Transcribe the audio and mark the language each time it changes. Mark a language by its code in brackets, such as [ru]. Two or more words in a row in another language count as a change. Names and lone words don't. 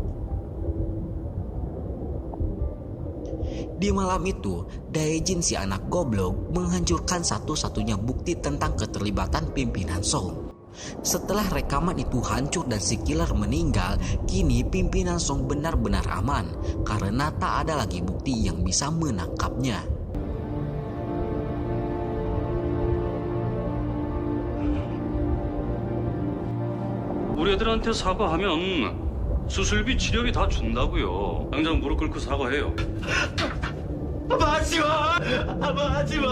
[id] Di malam itu, Dae-jin si anak goblok menghancurkan satu-satunya bukti tentang keterlibatan pimpinan Song. Setelah rekaman itu hancur dan si killer meninggal, kini pimpinan Song benar-benar aman karena tak ada lagi bukti yang bisa menangkapnya. [ko] 우리 애들한테 사과하면 수술비 치료비 다 준다고요. 당장 무릎 꿇고 사과해요. 하지 마! 하지 마!